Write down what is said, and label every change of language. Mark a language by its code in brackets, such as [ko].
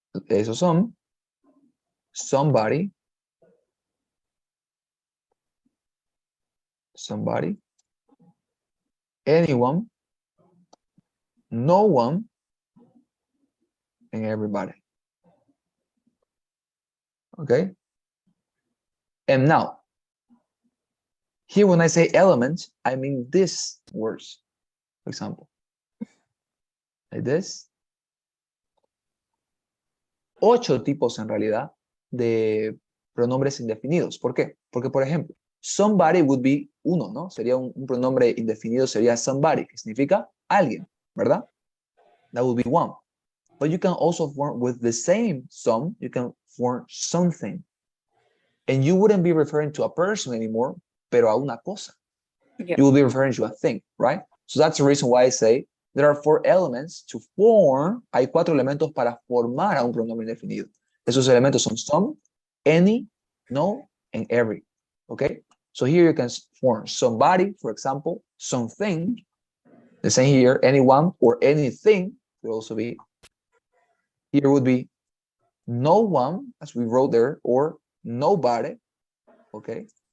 [es] Esos son somebody, anyone, no one, and everybody. [en] Okay? And now, here when I say element, I mean these words, for example. Like this. [es] 8 tipos en realidad de pronombres indefinidos. ¿Por qué? Porque, por ejemplo, somebody would be uno, ¿no? Sería un pronombre indefinido, sería somebody, que significa alguien, ¿verdad? [en] That would be one. But you can also form with the same some, you can form something. And you wouldn't be referring to a person anymore, [es] pero a una cosa. [en] Yeah. You will be referring to a thing, right? So that's the reason why I say there are 4 elements to form. [es] Hay 4 elementos para formar a un pronombre indefinido. Esos elementos son some, any, no, and every. Okay? [en] So here you can form somebody, for example, something. The same here, anyone or anything could also be. Here would be no one, as we wrote there, or nobody. Okay?